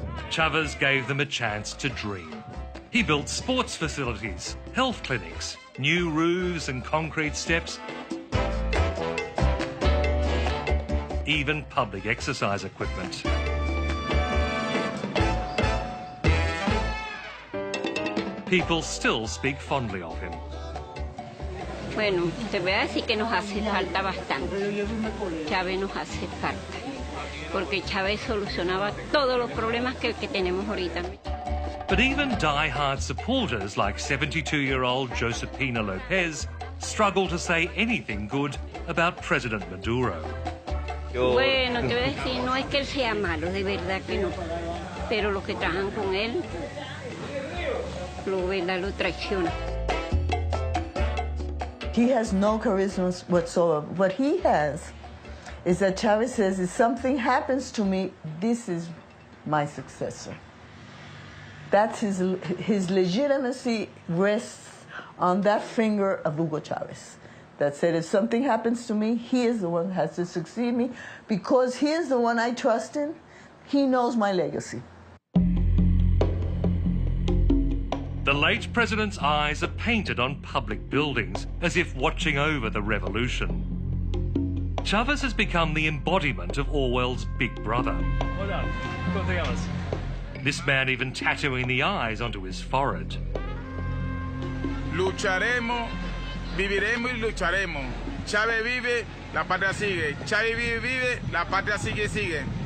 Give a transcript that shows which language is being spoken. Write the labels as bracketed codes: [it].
[en] Chavez gave them a chance to dream. He built sports facilities, health clinics, new roofs and concrete steps, even public exercise equipment. People still speak fondly of him. [es] Bueno, te voy a decir que nos hace falta bastante. Chávez nos hace falta. Porque Chávez solucionaba todos los problemas que tenemos ahorita. [en] But even die-hard supporters like 72-year-old Josepina Lopez struggle to say anything good about President Maduro. [es] Bueno, te voy a decir, no es que él sea malo, de verdad que no. Pero los que trabajan con él, lo traicionan. [en] He has no charisma whatsoever. What he has is that Chavez says, if something happens to me, this is my successor. That's his legitimacy rests on that finger of Hugo Chavez. That said, if something happens to me, he is the one who has to succeed me because he is the one I trust in. He knows my legacy. The late president's eyes are painted on public buildings as if watching over the revolution. Chavez has become the embodiment of Orwell's Big Brother. Hold on, this man even tattooing the eyes onto his forehead. [es] Lucharemos, viviremos y lucharemos. Chávez vive, la patria sigue. Chávez vive, la patria sigue.